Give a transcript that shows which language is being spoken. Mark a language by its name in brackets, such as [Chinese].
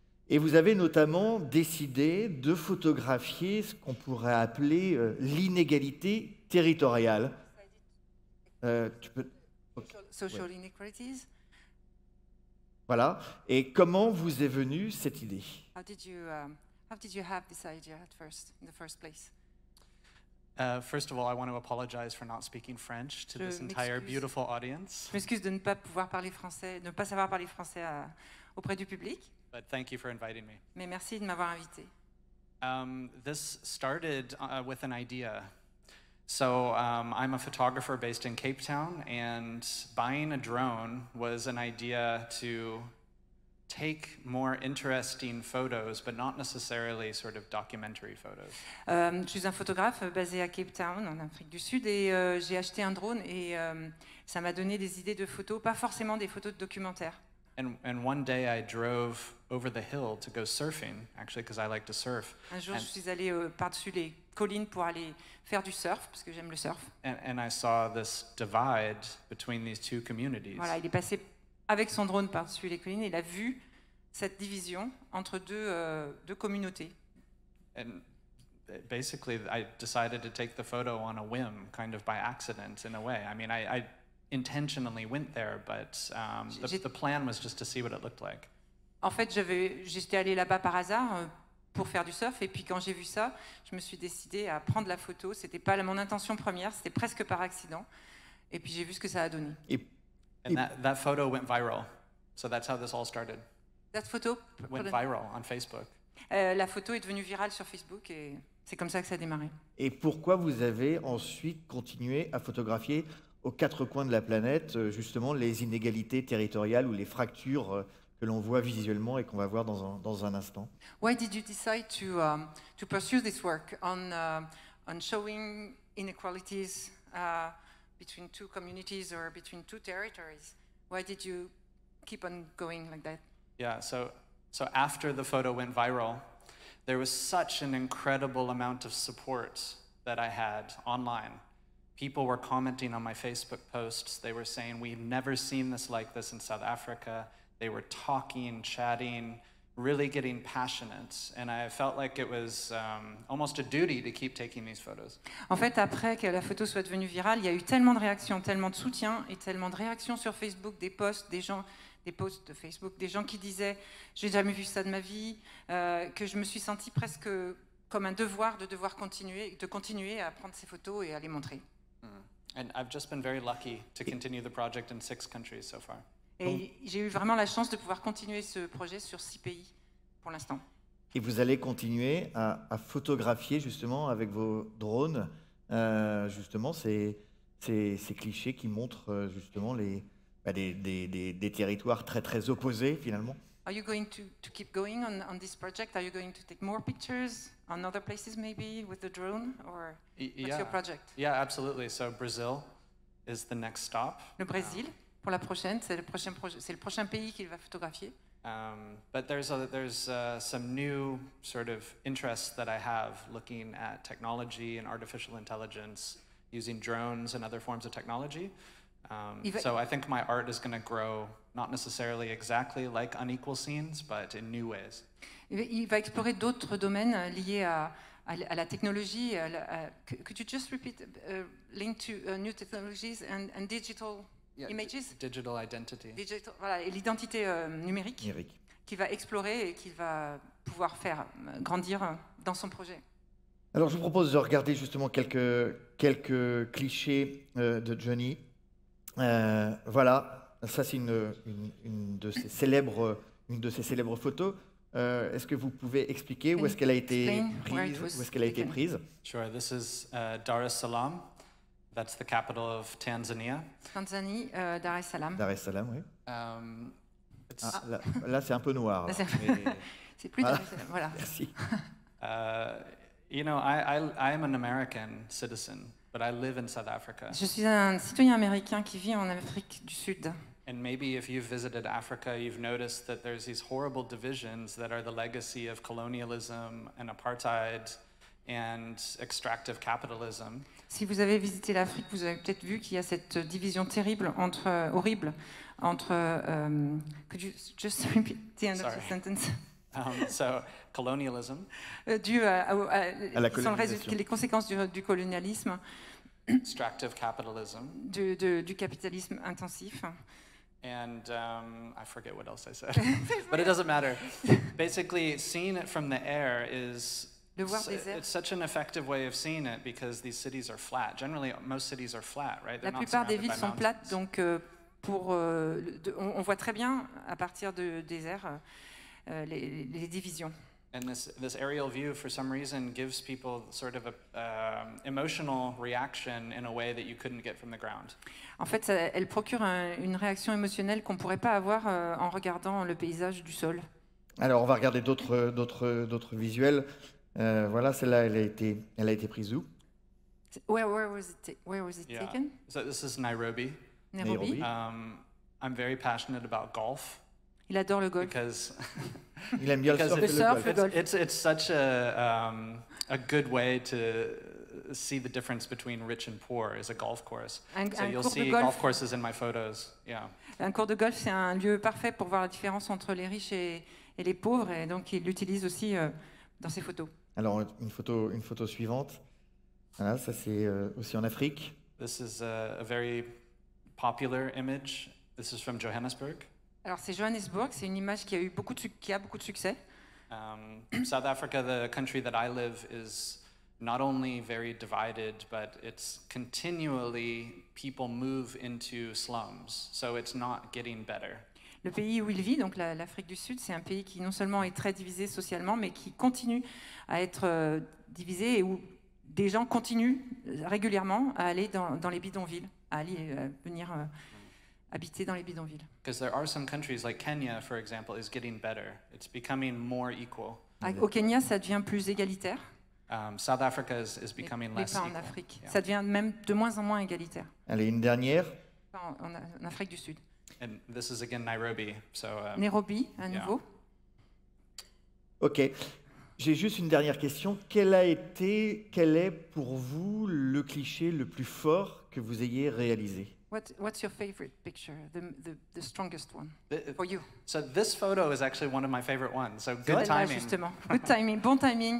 [French] Et vous avez notamment décidé de photographier ce qu'on pourrait appeler l'inégalité territoriale. Tu peux... Okay. [English] Social inequalities. [French] Voilà. Et comment vous est venue cette idée? [English] How did you have this idea in the first place? First of all, I want to apologize for not speaking French to this entire beautiful audience. [French] Je m'excuse de ne pas pouvoir parler français, de ne pas savoir parler français auprès du public. [English] But thank you for inviting me. [French] Mais merci de m'avoir invité. [English] This started with an idea. So I'm a photographer based in Cape Town, and buying a drone was an idea to take more interesting photos, but not necessarily sort of documentary photos. [French] Je suis un photographe basé à Cape Town, en Afrique du Sud, et j'ai acheté un drone et ça m'a donné des idées de photos, pas forcément des photos de documentaires. [English] And one day I drove over the hill to go surfing, actually, because I like to surf. [French] Un jour, je suis allée par-dessus les collines pour aller faire du surf, parce que j'aime le surf. [English] And I saw this divide between these two communities. [French] Voilà, il est passé avec son drone par-dessus les collines et il a vu cette division entre deux communautés. [English] And basically, I decided to take the photo on a whim, kind of by accident in a way. I mean, I intentionally went there, but the plan was just to see what it looked like. [French] En fait, j'étais allée là-bas par hasard pour faire du surf, et puis quand j'ai vu ça, je me suis décidée à prendre la photo. C'était pas mon intention première, c'était presque par accident, et puis j'ai vu ce que ça a donné. [English] And that photo went viral, so that's how this all started. [French] Cette photo [English] went viral on Facebook. [French] La photo est devenue virale sur Facebook, et c'est comme ça que ça a démarré. Et pourquoi vous avez ensuite continué à photographier aux quatre coins de la planète, justement, les inégalités territoriales ou les fractures que l'on voit visuellement et qu'on va voir dans un instant? [English] Why did you decide to pursue this work on showing inequalities between two communities or between two territories? Why did you keep on going like that? Yeah, so after the photo went viral, there was such an incredible amount of support that I had online. People were commenting on my Facebook posts. They were saying, we've never seen this like this in South Africa. They were talking, chatting, really getting passionate. And I felt like it was almost a duty to keep taking these photos. [French] En fait, après que la photo soit devenue virale, il y a eu tellement de réactions, tellement de soutien et tellement de réactions sur Facebook, des posts, des posts de Facebook, des gens qui disaient « j'ai jamais vu ça de ma vie », que je me suis sentie presque comme un devoir de continuer à prendre ces photos et à les montrer. [English] And I've just been very lucky to continue the project in 6 countries so far. [French] Et j'ai eu vraiment la chance de pouvoir continuer ce projet sur 6 pays pour l'instant. Et vous allez continuer à photographier justement avec vos drones justement ces clichés qui montrent justement des territoires très très opposés finalement. [English] Are you going to keep going on this project? Are you going to take more pictures on other places maybe with the drone, or what's your project? Yeah, absolutely. So Brazil is the next stop. [French] Le Brésil, pour la prochaine, c'est le prochain pays qu'il va photographier. [English] But there's some new sort of interests that I have looking at technology and artificial intelligence using drones and other forms of technology. So I think my art is going to grow, not necessarily exactly like Unequal Scenes, but in new ways. [French] Il va explorer d'autres domaines liés à la technologie. [English] Could you just repeat link to new technologies and digital images? Digital identity. [French] Voilà, et l'identité numérique qu'il va explorer et qu'il va pouvoir faire grandir dans son projet. Alors je vous propose de regarder justement quelques clichés de Johnny. Voilà, ça c'est une de ses célèbres photos. Est-ce que vous pouvez expliquer où est-ce qu'elle a été prise? [English] Sure, this is Dar es Salaam. That's the capital of Tanzania. [French] Tanzanie, Dar es Salaam. Dar es Salaam, oui. [English] It's [French] Là c'est un peu noir. C'est plus Dar es Salaam, voilà. Merci. [English] You know, I am an American citizen, but I live in South Africa. [French] Je suis un citoyen américain qui vit en Afrique du Sud. [English] And maybe if you've visited Africa, you've noticed that there's these horrible divisions that are the legacy of colonialism and apartheid and extractive capitalism. [French] Si vous avez visité l'Afrique, vous avez peut-être vu qu'il y a cette division horrible entre. [English] Could you just repeat the end of the sentence? So colonialism. [French] Dû à la colonisation. les conséquences du colonialisme. [English] Extractive capitalism. [French] Du capitalisme intensif. [English] And I forget what else I said, but it doesn't matter. Basically, seeing it from the air is it's such an effective way of seeing it because these cities are flat. Generally, most cities are flat, right? [French] La plupart des villes sont plates, donc on voit très bien à partir des airs les divisions. [English] And this aerial view, for some reason, gives people sort of a emotional reaction in a way that you couldn't get from the ground. [French] En fait, elle procure une réaction émotionnelle qu'on pourrait pas avoir en regardant le paysage du sol. Alors, on va regarder d'autres visuels. Voilà, celle-là, elle a été prise où? [English] Where was it taken? So this is Nairobi. Nairobi. I'm very passionate about golf. [French] Il adore le golf. [English] Because [French] il aime bien le golf. [English] It's such a good way to see the difference between rich and poor is a golf course. So you'll see golf courses in my photos. Yeah. [French] Un cours de golf, c'est un lieu parfait pour voir la différence entre les riches et les pauvres, et donc il l'utilise aussi dans ses photos. Alors une photo suivante. Voilà, ça c'est aussi en Afrique. [English] This is a very popular image. This is from Johannesburg. [French] Alors c'est Johannesburg, c'est une image qui a beaucoup de succès. [English] South Africa, the country that I live, is not only very divided, but it's continually people move into slums, so it's not getting better. [French] Le pays où il vit, donc l'Afrique du Sud, c'est un pays qui non seulement est très divisé socialement, mais qui continue à être divisé et où des gens continuent régulièrement à aller dans les bidonvilles, à venir habiter dans les bidonvilles. [English] Because there are some countries like Kenya, for example, is getting better. It's becoming more equal. [French] Au Kenya, ça devient plus égalitaire. [English] South Africa is becoming less [French] pas en [English] equal. [French] Afrique. [English] Yeah. [French] Ça devient même de moins en moins égalitaire. Allez, une dernière. En Afrique du Sud. [English] And this is again Nairobi. So [French] Nairobi, à nouveau. Ok. J'ai juste une dernière question. Quel est pour vous le cliché le plus fort que vous ayez réalisé? [English] What's your favorite picture, the strongest one for you? So this photo is actually one of my favorite ones. So good timing. [French] Justement, [English] good timing, [French] bon timing.